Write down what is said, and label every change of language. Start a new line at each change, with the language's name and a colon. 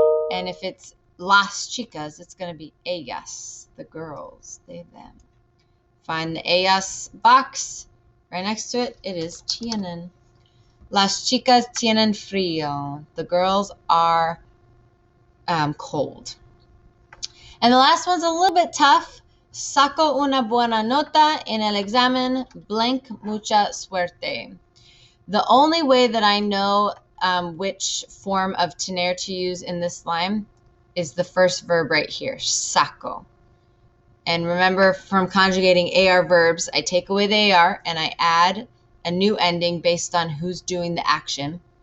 English: And if it's las chicas, it's going to be ellas, the girls, they, them. Find the ellas box. Right next to it, it is tienen.
Spanish: Las chicas tienen frío.
English: The girls are cold. And the last one's a little bit tough.
Spanish: Saco una buena nota en el examen, blank mucha suerte.
English: The only way that I know which form of tener to use in this line is the first verb right here, saco. And remember, from conjugating AR verbs, I take away the AR and I add a new ending based on who's doing the action.